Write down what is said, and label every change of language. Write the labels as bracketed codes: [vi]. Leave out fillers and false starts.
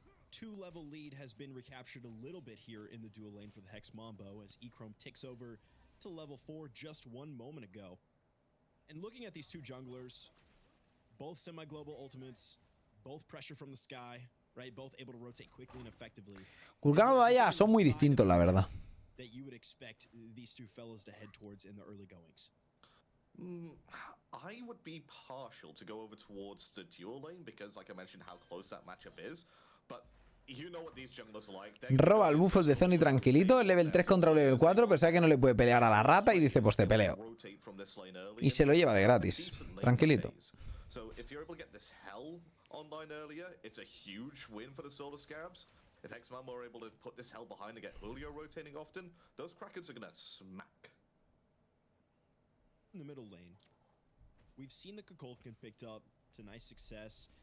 [en] Two-level lead has been recaptured a little bit here in the dual lane for the Hex Mambo as Echrome ticks over to level 4 just 1 moment ago. And looking at these two junglers, both semi-global ultimates, both pressure from the sky, right? Both able to rotate quickly and effectively. [es] Gul'kan y Vaya son muy distintos, la verdad. [en] That you would expect these two fellas to head towards in the early goings. I would be partial to go over towards the dual lane because, like I mentioned, how close that matchup is. But you know what these junglers are like. [es] Roba el buffos de Zoni tranquilito, level 3 contra level 4, pero sabe que no le puede pelear a la rata y dice, pues te peleo. Y se lo lleva de gratis, tranquilito. [en] So if you're able to get this hell online earlier, it's a huge win for the Solar Scarabs. If X-Man were able to put this hell behind and get Julio rotating often, those Krakens are gonna smack. In the middle lane, we've seen the Kukulkan picked up to nice success.